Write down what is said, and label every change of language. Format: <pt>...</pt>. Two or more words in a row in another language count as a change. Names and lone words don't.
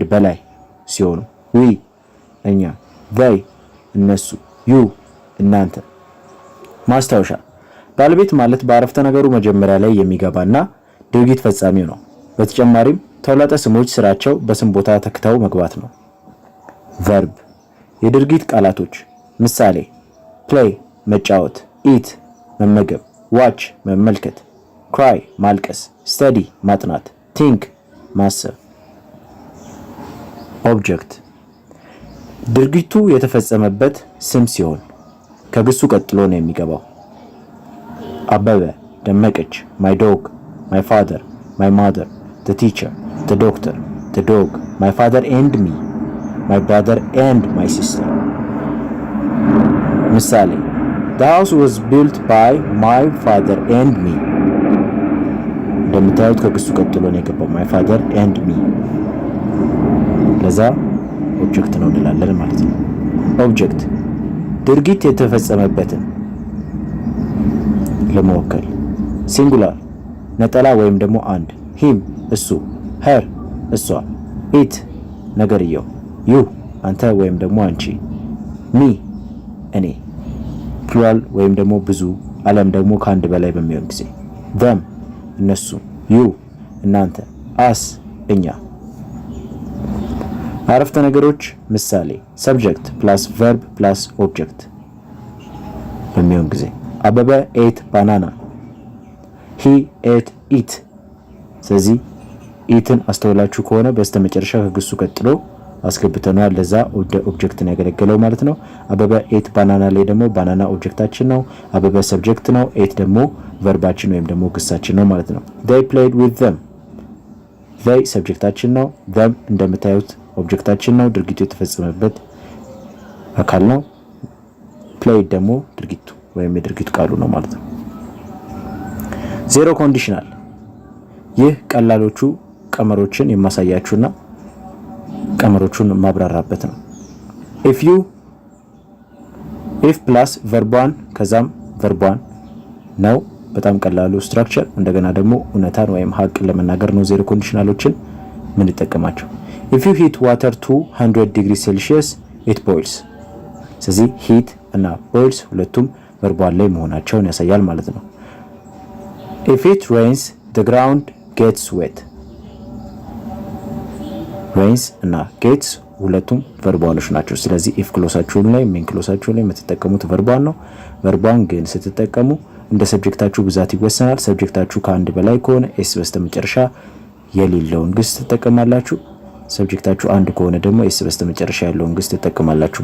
<am>በላይ ሲሆኑ ዊ እኛ፣ they እነሱ፣ ዩ እናንተ። ማስታወሻ ባለቤት ማለት በአረፍተ ነገሩ መጀመሪያ ላይ የሚገባና ድርጊት ፈጻሚው ነው። በተጨማሪም ተውላጠ ስሞች ስራቸው በስም ቦታ ተክተው መግባት ነው። ቨርብ የድርጊት ቃላቶች ምሳሌ play መጫወት፣ eat መመገብ፣ watch መመልከት፣ cry ማልቀስ፣ study ማጥናት፣ think ማሰብ። ኦብጀክት ድርጊቱ የተፈጸመበት ስም ሲሆን ከግሱ ቀጥሎ ነው የሚገባው።</am> <en>አበበ፣ ደመቀች፣ my dog፣ my father፣ my mother፣ the teacher፣ the doctor፣ the dog፣ my father and me፣ my brother and my sister። ምሳሌ the house was built by my father and me።</en> <am>እንደምታዩት ከግሱ ቀጥሎ ነው የገባው</am> <en>my father and me።</en> <am>ለዛ ኦብጀክት ነው እንላለን ማለት ነው። ኦብጀክት ድርጊት የተፈጸመበትን ለመወከል ሲንጉላር ነጠላ ወይም ደግሞ አንድ ሂም እሱ፣ ሄር እሷ፣ ኢት ነገርየው፣ ዩ አንተ ወይም ደግሞ አንቺ፣ ሚ እኔ። ፕሉራል ወይም ደግሞ ብዙ አለም ደግሞ ከአንድ በላይ በሚሆን ጊዜ them እነሱ፣ you እናንተ፣ us እኛ። አረፍተ ነገሮች ምሳሌ</am> <en>subject plus verb plus object</en> <am>በሚሆን ጊዜ</am> <en>አበበ ate banana he ate it። ስለዚህ ኢትን</en> <am>አስተውላችሁ ከሆነ በስተመጨረሻ ከግሱ ቀጥሎ አስገብተናል። ለዛ ኦብጀክት ነው ያገለገለው ማለት ነው። አበበ</am> <en>ate banana</en> <am>ላይ ደግሞ ባናና ኦብጀክታችን ነው። አበበ ሰብጀክት ነው። ኤት ደግሞ ቨርባችን ወይም ደግሞ ግሳችን ነው ማለት ነው።</am> <en>they played with them</en> <am>they ሰብጀክታችን ነው። them እንደምታዩት ኦብጀክታችን ነው። ድርጊቱ የተፈጸመበት አካል ነው። played ደግሞ ድርጊቱ ወይም የድርጊቱ ቃሉ ነው ማለት ነው።</am> <en>zero conditional</en> <am>ይህ ቀላሎቹ ቀመሮችን የማሳያችሁና ቀመሮቹን ማብራራበት ነው።</am> <en>if plus verb 1</en> <am>ከዛም verb 1 ነው። በጣም ቀላሉ ስትራክቸር። እንደገና ደግሞ እውነታን ወይም ሀቅ ለመናገር ነው</am> <en>zero conditionals</en> <am>ምን ይጠቀማቸው።</am> <en>if you heat water to 100 degrees celsius it boils።</en> <am>ስለዚህ heat እና boils ሁለቱም verb 1 ላይ መሆናቸውን ያሳያል ማለት ነው።</am> <en>if it rains the ground gets wet</en> <am>rains እና gets ሁለቱም verb 1ዎች ናቸው። ስለዚህ if ክሎሳችሁ ላይ</am> <en>main clause</en> <am>ላይ የምትጠቀሙት verb 1 ነው። verb 1 ግን ስትጠቀሙ እንደ ሰብጀክታችሁ ብዛት ይወሰናል። ሰብጀክታችሁ ከአንድ በላይ ከሆነ s በስተመጨረሻ የሌለውን ግስ ትጠቀማላችሁ። ሰብጀክታችሁ አንድ ከሆነ ደግሞ s በስተመጨረሻ ያለውን ግስ ትጠቀማላችሁ</am>